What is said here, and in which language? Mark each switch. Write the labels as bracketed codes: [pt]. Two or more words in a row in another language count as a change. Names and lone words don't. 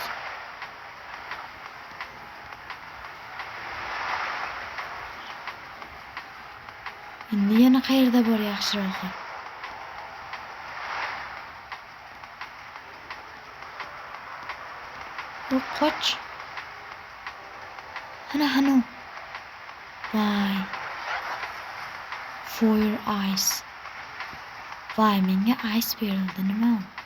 [uz] Endi yana qayerda bor yaxshirog'i? Yo'q, qoch. Ana. Voy. [en] For your eyes. [uz] Voy, menga ice berildi, nima?